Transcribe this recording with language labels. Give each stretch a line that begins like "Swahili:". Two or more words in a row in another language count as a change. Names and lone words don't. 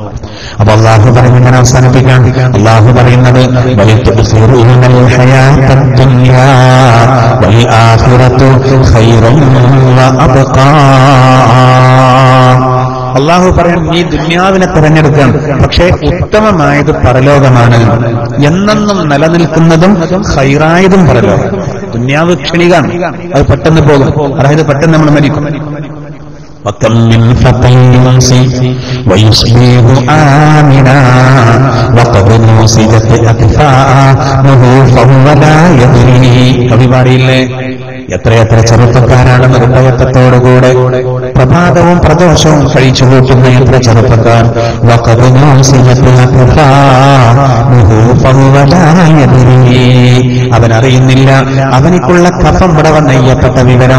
Malayalam: അപ്പൊ അള്ളാഹു പറയുന്നത് അവസാനിപ്പിക്കാൻ അള്ളാഹു പറയുന്നത് അള്ളാഹു പറയാൻ നീ ദുന്യാവിനെ തെരഞ്ഞെടുക്കാൻ, പക്ഷേ ഉത്തമമായത് പരലോകമാണ്, എന്നെന്നും നിലനിൽക്കുന്നതും ഖൈറായതും പരലോകം. ദുന്യാവ് ക്ഷണികാണ്, അത് പെട്ടെന്ന് പോകും, അതായത് പെട്ടെന്ന് നമ്മൾ മരിക്കും.
Arabic: وكم من فتى يمسي ويصبح آمنا وقد نوصدت أكفاءه فهو لا يدري.
Malayalam: കവി പാടിയില്ലേ, എത്രയെത്ര ചെറുപ്പക്കാരാണ് നിർഭയത്വത്തോടുകൂടെ പ്രഭാതവും പ്രദോഷവും കഴിച്ചു കൂട്ടുന്ന എത്ര ചെറുപ്പക്കാർ. അവനറിയുന്നില്ല അവനിക്കുള്ള കഫംപടവ നെയ്യപ്പെട്ട വിവരം.